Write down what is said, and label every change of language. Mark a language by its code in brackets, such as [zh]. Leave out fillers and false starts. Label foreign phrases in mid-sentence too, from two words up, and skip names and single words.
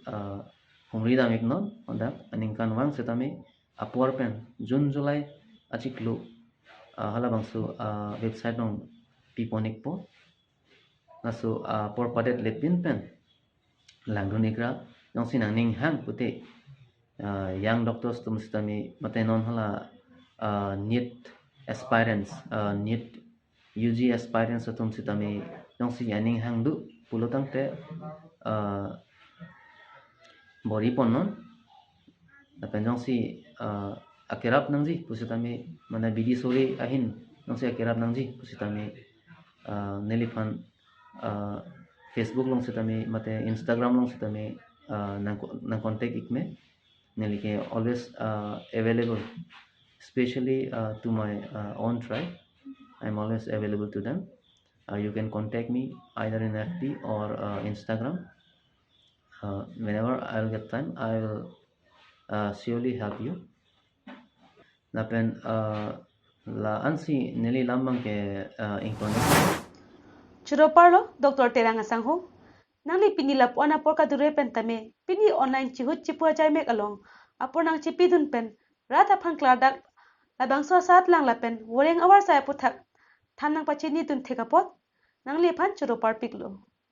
[mjw] hungri da mek non onda aningkan wang setame apor pen June July achiklu hala bangsu website long piponik po nasu por padet lepin pen langrunikra nong sinang ning hang pute [en] young doctors [mjw] tum setame matenon hala [en] NEET aspirants NEET UG aspirants [mjw] tum setame nong si yaning hang du pulotang te bori ponon dapen jong si akirap nangji pusitami mana bidi sore ahin jong si akirap nangji pusitami nelifan Facebook long sitami mate Instagram long sitami nang contact ikme nelike [en] always available especially to my own tribe. I'm always available to them. You can contact me either in FB or Instagram. Whenever I'll get time, I will surely help you. [mjw] Lapen la ansi nili lambang ke ingkoni. churo parlo doktor terang asang ho nangli pini lap ona porka dure pen tame pini online chihut chipua jai mek along apor nang chipi dun pen rata phan kladak labang so sat lang lapen woreng awar sai puthak thanang pachini dun thekapot nangli phan churo par piklo